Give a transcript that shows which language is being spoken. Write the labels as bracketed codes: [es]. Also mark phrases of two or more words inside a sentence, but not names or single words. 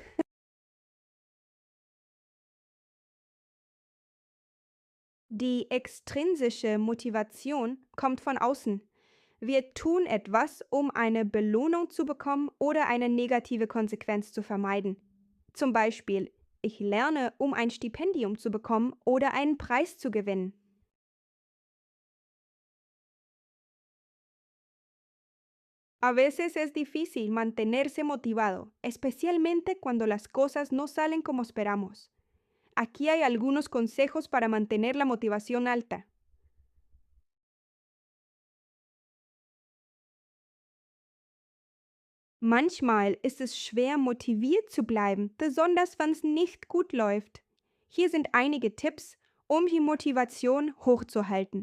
[de] Die extrinsische Motivation kommt von außen. Wir tun etwas, um eine Belohnung zu bekommen oder eine negative Konsequenz zu vermeiden. Zum Beispiel, ich lerne, um ein Stipendium zu bekommen oder einen Preis zu gewinnen. [es] A veces es difícil mantenerse motivado, especialmente cuando las cosas no salen como esperamos. Aquí hay algunos consejos para mantener la motivación alta. [de] Manchmal ist es schwer, motiviert zu bleiben, besonders wenn es nicht gut läuft. Hier sind einige Tipps, um die Motivation hochzuhalten.